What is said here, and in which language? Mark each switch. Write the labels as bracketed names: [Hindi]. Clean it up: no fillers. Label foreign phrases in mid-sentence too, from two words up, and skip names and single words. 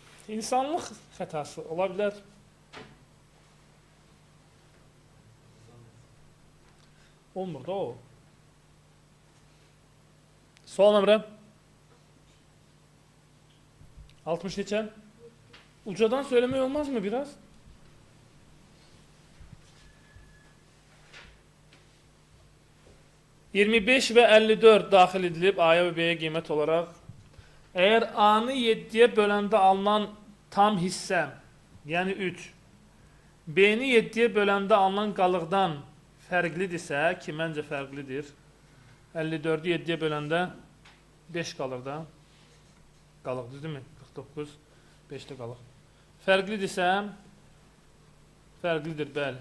[Azerbaijani] İnsanlıq xətası ola bilər. Olmur da o. Sual nömrə 60 neçə? [Turkish] Ucadan söylemek olmaz mı biraz? ...25 ve 54 dahil edilip A'ya ve B'ye kıymet olarak... ...eğer A'nı 7'ye bölende alınan tam hisse... ...yani 3... [Azerbaijani] ...B'ni 7'ye bölende alınan qalıqdan... ...fərqlidirsə ki məncə fərqlidir... ...54'ü 7'ye bölende... ...5 qalır da... ...qalıq düzdür mü? 49... ...5'te qalıq... ...fərqlidirsə... ...fərqlidir bəli...